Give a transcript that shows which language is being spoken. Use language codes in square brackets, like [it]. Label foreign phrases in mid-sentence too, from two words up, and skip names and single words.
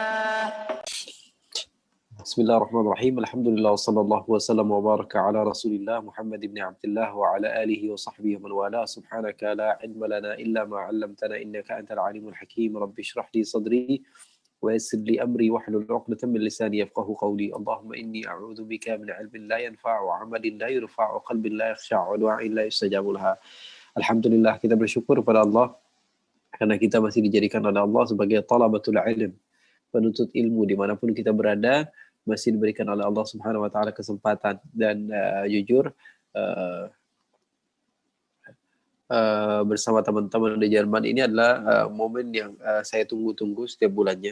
[ar] بسم الله الرحمن الرحيم. الحمد لله وصلى الله وسلم وبارك على رسول الله محمد بن عبد الله وعلى آله وصحبه ومن والاه. سبحانك لا علم لنا إلا ما علمتنا إنك أنت العليم الحكيم. رب اشرح لي صدري ويسر لي أمري واحلل عقدة من لساني يفقهوا قولي. اللهم إني أعوذ بك من علم لا ينفع وعمل لا يرفع وقلب لا يخشع ودعاء لا يستجاب له. [id] Alhamdulillah, kita bersyukur pada Allah karena kita masih dijadikan oleh Allah sebagai [ar] طلبة العلم, [id] penuntut ilmu dimanapun kita berada, masih diberikan oleh Allah [ar] سبحانه وتعالى [id] kesempatan. Dan jujur bersama teman-teman di Jerman ini adalah momen yang saya tunggu-tunggu setiap bulannya.